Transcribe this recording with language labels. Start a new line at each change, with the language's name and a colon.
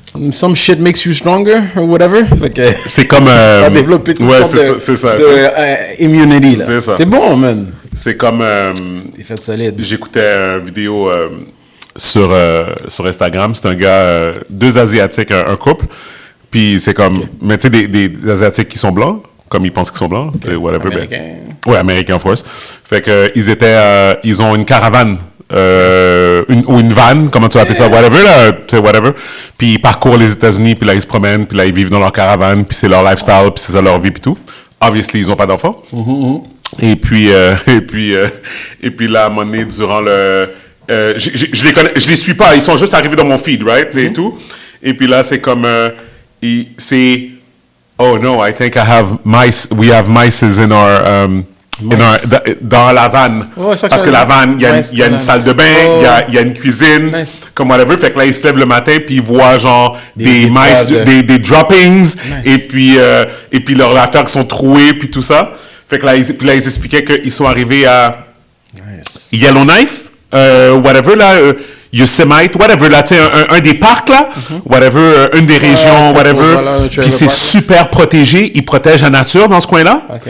English: Some shit makes you stronger or whatever.
French: C'est comme ça développe une sorte de immunity là. C'est ça. C'est bon, man. C'est comme t'es fait solide. J'écoutais une vidéo sur Instagram, c'est un gars, 2 Asiatiques, un couple. Puis c'est comme mais tu sais des Asiatiques qui sont blancs, comme ils pensent qu'ils sont blancs, okay.
English: Whatever.
French: Américain. Ouais, américain
English: of course.
French: Fait que ils ont une caravane. Ou une van, comment tu vas appeler ça, whatever, là, tu sais, whatever. Puis ils parcourent les États-Unis, puis là, ils se promènent, puis là, ils vivent dans leur caravane, puis c'est leur lifestyle, puis c'est ça leur vie, puis tout. Obviously, ils n'ont pas d'enfants. Et puis là, à un moment donné, durant le... je les suis pas, ils sont juste arrivés dans mon feed, right, et tout. Et puis là, c'est comme... c'est...
English: Oh no, I think we have mice in our...
French: dans la vanne. Oh, parce que la vanne, il y a une salle de bain, il y a une cuisine, comme whatever. Fait que là, ils se lèvent le matin, puis ils voient genre des mice, des droppings, et puis leurs affaires qui sont trouées, puis tout ça. Fait que là, ils expliquaient qu'ils sont arrivés à Yellowknife, whatever, là, Yosemite, whatever, là, tu sais, un des parcs, là, whatever, une des régions, whatever, puis c'est super protégé, ils protègent la nature dans ce coin-là.